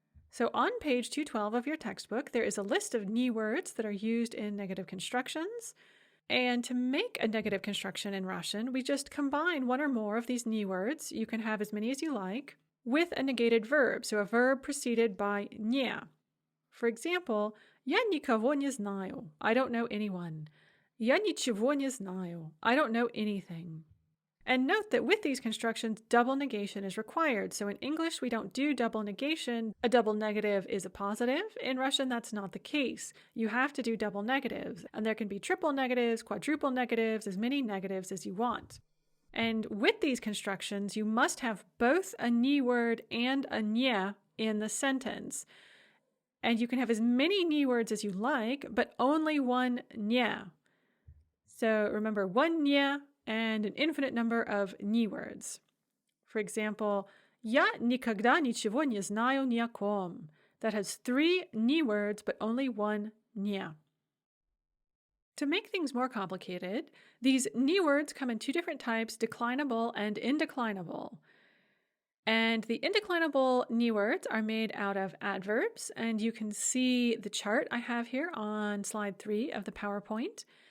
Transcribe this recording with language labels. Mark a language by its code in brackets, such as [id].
[en] So on page 212 of your textbook, there is a list of ni words that are used in negative constructions. And to make a negative construction in Russian, we just combine one or more of these ni words, you can have as many as you like, with a negated verb, so a verb preceded by не. For example, [ru] я никого не знаю. [en] I don't know anyone. [ru] Я ничего не знаю. [en] I don't know anything. And note that with these constructions, double negation is required. So in English, we don't do double negation. A double negative is a positive. In Russian, that's not the case. You have to do double negatives. And there can be triple negatives, quadruple negatives, as many negatives as you want. And with these constructions, you must have both a ni word and a не in the sentence. And you can have as many ni words as you like, but only one не. So remember, one не and an infinite number of ni words. For example, [ru] я никогда ничего не знаю ни о ком. [en] That has 3 ni words, but only one не. To make things more complicated, these ni words come in 2 different types, declinable and indeclinable. And the indeclinable ni words are made out of adverbs, and you can see the chart I have here on slide 3 of the PowerPoint.